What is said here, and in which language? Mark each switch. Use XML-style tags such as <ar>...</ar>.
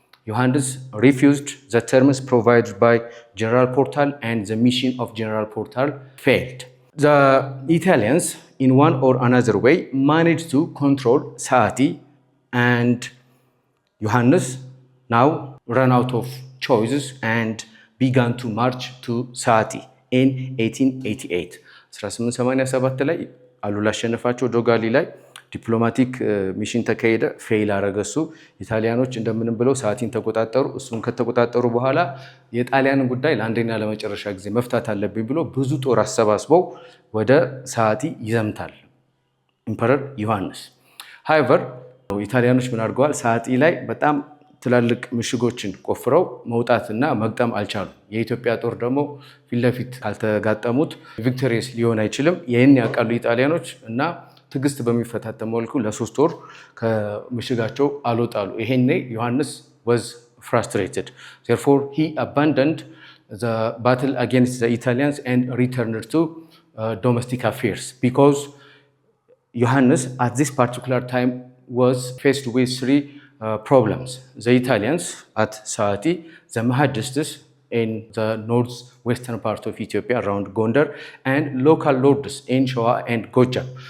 <en>Johannes refused the terms provided by General Portal, and the mission of General Portal failed. The Italians, in one or another way, managed to control Saati, and Johannes now ran out of choices and began to march to Saati in 1888.</en> <am>1887 ላይ አሉላ አሸነፋቸው ዶጋሊ ላይ ዲፕሎማቲክ ሚሽን ተካሄደ። ፌል አረገሱ። ኢጣሊያኖች እንደምንም ብለው ሳቲን ተቆጣጠሩ። እሱን ከተቆጣጠሩ በኋላ የጣሊያንን ጉዳይ ለአንደኛ ለመጨረሻ ጊዜ መፍታት አለብኝ ብሎ ብዙ ጦር አሰባስበው ወደ ሳቲ ይዘምታል ኢምፐረር ዮሐንስ። ሃይቨር ኢጣሊያኖች ምን አድርገዋል? ሳቲ ላይ በጣም ትላልቅ ምሽጎችን ቆፍረው መውጣትና መግጠም አልቻሉም። የኢትዮጵያ ጦር ደግሞ ፊት ለፊት ካልተጋጠሙት ቪክቶሪየስ ሊሆን አይችልም። ይህን ያውቃሉ ኢጣሊያኖች እና ትግስት በሚፈታተን መልኩ ለ3 ወር ከምሽጋቸው አልወጣሉ። ይሄኔ ዮሐንስ</am> <en>was frustrated. Therefore, he abandoned the battle against the Italians and returned to domestic affairs, because Johannes at this particular time was faced with 3 problems. The Italians at Saati, the Mahdists in the northwestern part of Ethiopia around Gondar, and local lords in Shoa and Gojam.</en>